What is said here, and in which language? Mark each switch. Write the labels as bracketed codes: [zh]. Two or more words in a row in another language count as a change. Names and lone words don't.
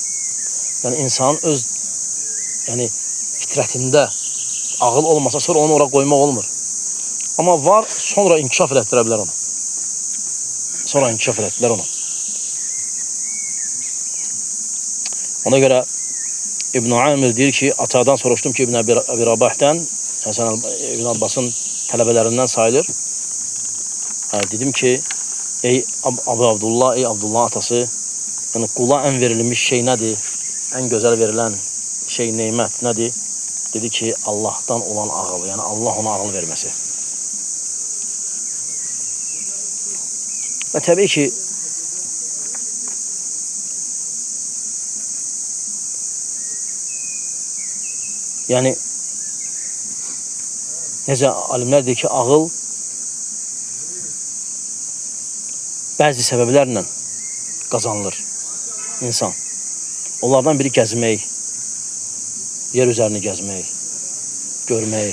[az] Yani insanın öz fitrətində ağıl olmasa sonra onu oraya koymaq olmur. Ama var sonra inkişaf elətdirə bilər onu. Sonra inkişaf elətdirlər onu. Ona göre İbn Amir deyir ki, atadan soruştum ki İbn Abi Rabah'dan, Hasan İbn Abbas'ın tələbələrindən sayılır. [tr] Dedim ki, ey Abu Abdullah, ey Abdullah atası, yani kula en verilmiş şey nedir? En güzel verilen şey, nimet nedir? Dedi ki Allah'tan olan ağıl, yani Allah ona ağıl vermesi. Ve tabii ki yani [az] necə alimlər deyir ki [tr] ağıl bazı sebeplerle kazanılır insan. [az] Onlardan biri gezmək, yer üzərini gezmək, görmək.